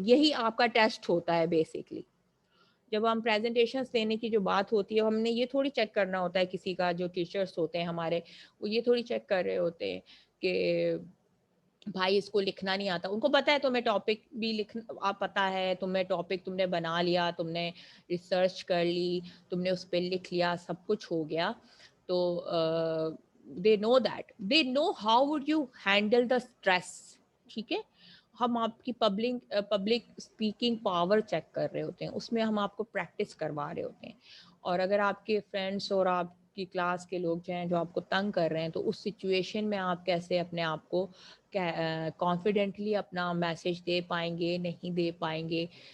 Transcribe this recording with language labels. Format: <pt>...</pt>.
<ur>یہی آپ کا ٹیسٹ ہوتا ہے بیسکلی. جب ہم پریزنٹیشنس دینے کی جو بات ہوتی ہے ہم نے یہ تھوڑی چیک کرنا ہوتا ہے، کسی کا جو ٹیچرس ہوتے ہیں ہمارے وہ یہ تھوڑی چیک کر رہے ہوتے ہیں کہ بھائی اس کو لکھنا نہیں آتا. ان کو پتا ہے تمہیں ٹاپک بھی لکھنا آپ پتا ہے، تمہیں ٹاپک تم نے بنا لیا، تم نے ریسرچ کر لی، تم نے اس پہ لکھ لیا، سب کچھ ہو گیا.</ur> <en>تو they know that, they know how would you handle the stress.</en> <ur>ٹھیک ہے، ہم آپ کی پبلک اسپیکنگ پاور چیک کر رہے ہوتے ہیں، اس میں ہم آپ کو پریکٹس کروا رہے ہوتے ہیں. اور اگر آپ کے فرینڈس اور آپ کی کلاس کے لوگ جو ہیں جو آپ کو تنگ کر رہے ہیں تو اس سچویشن میں آپ کیسے اپنے آپ کو کانفیڈنٹلی اپنا میسج دے پائیں گے، نہیں دے پائیں گے.</ur>